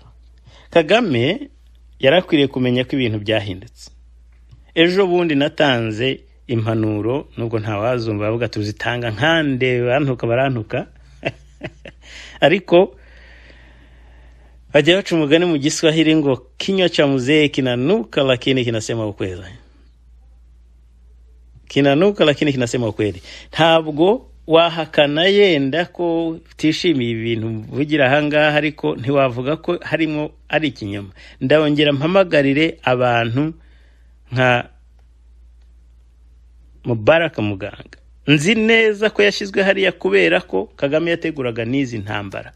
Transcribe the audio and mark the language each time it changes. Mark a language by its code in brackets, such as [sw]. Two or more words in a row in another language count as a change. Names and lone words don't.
[rw] Kagame yarakwiriye kumenya ko ibintu byahindutse. Ejo bundi natanze impanuro, nubwo ntawazumva bavuga tuzitanga nkande barantuka ariko bajya baca umugani mu Giswahili ngo [sw] kinywa cha mzee kinanuka lakini kinasema ukweli. Kinanuka lakini kinasema ukweli. [rw] Ntabwo wahakana yenda ko tishimiye ibintu vugira hanga, ariko ntiwavuga ko harimo ari ikinyoma. Ndabongera mpamagarire abantu nka Mubaraka Muganga. Nzi neza ko yashizwe hariya kubera ko Kagame yateguraga nizi ntambara.